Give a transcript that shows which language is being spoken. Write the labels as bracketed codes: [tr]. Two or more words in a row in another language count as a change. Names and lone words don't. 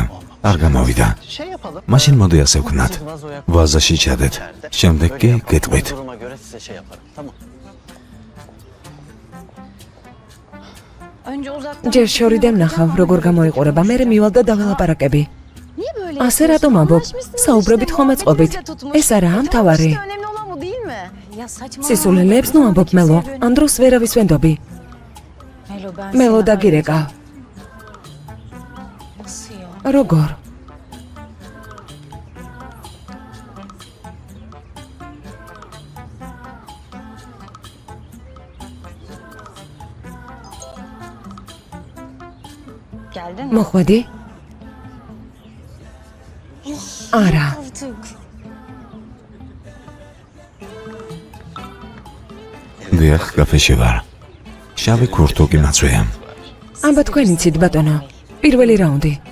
[ka] არ გამოვიდა. მაშინ მოდი ასე ვქნათ. ვაზაში ჩადეთ. შემდეგ კი გეტყვით. ჯერ შორიდან ნახავ, როგორ გამოიყურება, მერე მივალ და დაველაპარაკები. [tr] Niye böyle [ka] ასე რატომ ამბობ? საუბრებით ხომ ეწყობით? ეს არაა მთავარი. [tr] önemli olan bu değil mi? Ya saçma. [ka] სისულელეებს ნუ ამბობ მელო, ამ დროს ვერავის ვენდობი. მელო დაგირეკა. [tr] Nasıl ya? [ka] როგორ? [tr] Geldin mi? [ka] მოხვედი? არა. [tr] Artık. [ka] დიახ, კაფეში ვარ. შავი ქურთუკი მაწვია. აბა თქვენ იცით ბატონო, პირველი რაუნდი.